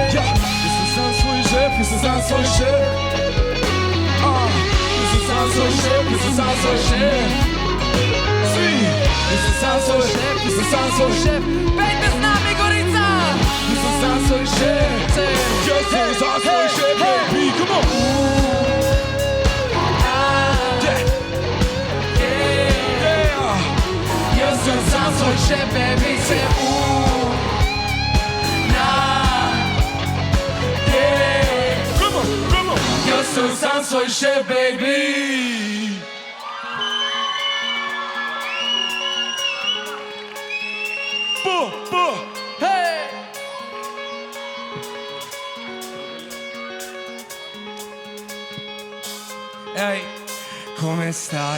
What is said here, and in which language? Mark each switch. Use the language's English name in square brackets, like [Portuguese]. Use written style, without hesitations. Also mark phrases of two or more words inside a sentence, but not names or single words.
[Croatian] Ja sam sam svoj šef. Ja sam sam svoj šef. Svi. Ja sam sam svoj šef. [Slovenian] Pejte z nami, Gorica. [Croatian] Ja sam svoj šef. Ja sam svoj šef, [English] baby. Come on. [Slovenian] Jaz sem [English] sam svoj [Slovenian] šef, baby, se [English] Come on. [Slovenian] Jaz sem sam svoj šef, baby. Hey! [Italian] Ehi, come stai?